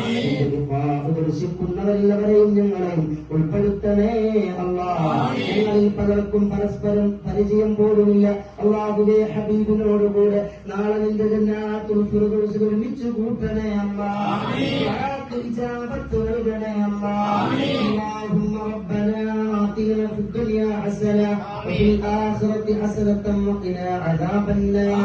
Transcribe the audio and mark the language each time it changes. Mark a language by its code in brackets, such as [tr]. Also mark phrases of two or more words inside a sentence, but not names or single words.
[ml] ദർശിക്കുന്നവരെല്ലാവരെയും ഞങ്ങളെയും ഉൾപ്പെടുത്തണേ അല്ലാഹ്. ഞങ്ങളിൽ പലർക്കും പരസ്പരം പരിചയം പോലുമില്ല. അല്ലാഹുവേ ഹബീബിനോടുകൂടെ നാളെ നിന്റെ ജന്നാത്തുൽ ഫിർദൗസിൽ ഒരുമിച്ച് കൂട്ടണേ അല്ലാഹ്. ഇജാബത്ത് നൽകണേ അല്ലാഹ്. [ar] اللهم ربنا آتنا في الدنيا حسنة وفي الآخرة حسنة وقنا عذاب النار.